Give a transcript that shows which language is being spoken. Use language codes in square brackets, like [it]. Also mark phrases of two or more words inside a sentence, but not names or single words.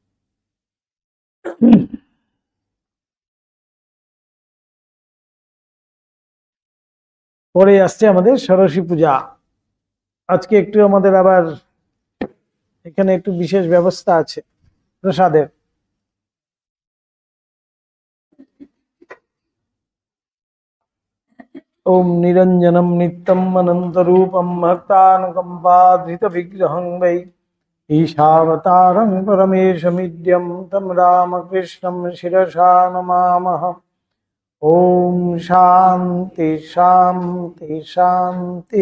[bn] পরে আসছে আমাদের ষোড়শী পূজা। আজকে একটু আমাদের আবার এখানে একটু বিশেষ ব্যবস্থা আছে প্রসাদের। [sa] ओम निरंजनम नित्यम अनंतरूपम भक्तानुकंपाधृतविग्रहं वै ईशावतारं परमेशमिद्यं तं रामकृष्णं शिरसा नमामः। ओम शांति शांति शांति।